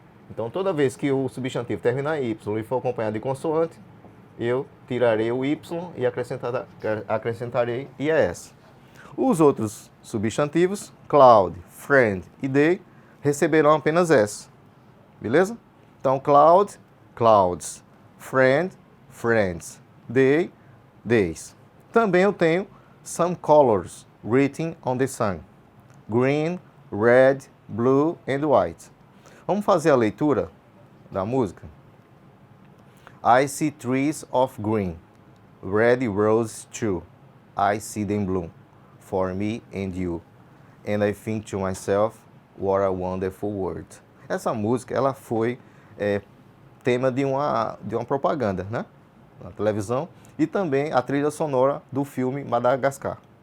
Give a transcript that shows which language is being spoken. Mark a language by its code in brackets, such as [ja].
[pt] Então, toda vez que o substantivo terminar em Y e for acompanhado de consoante, eu tirarei o Y e acrescentarei IES. Os outros substantivos, cloud, friend e day, receberão apenas S. Beleza? Então, cloud, clouds, friend, friends, day, days. Também eu tenho [en] some colors written on the sun. Green, red, blue and white. [pt] Vamos fazer a leitura da música? [en] I see trees of green, red roses too. I see them bloom for me and you. And I think to myself, what a wonderful world. [pt] Essa música, ela foi tema de uma propaganda, né? Na televisão, e também a trilha sonora do filme Madagascar.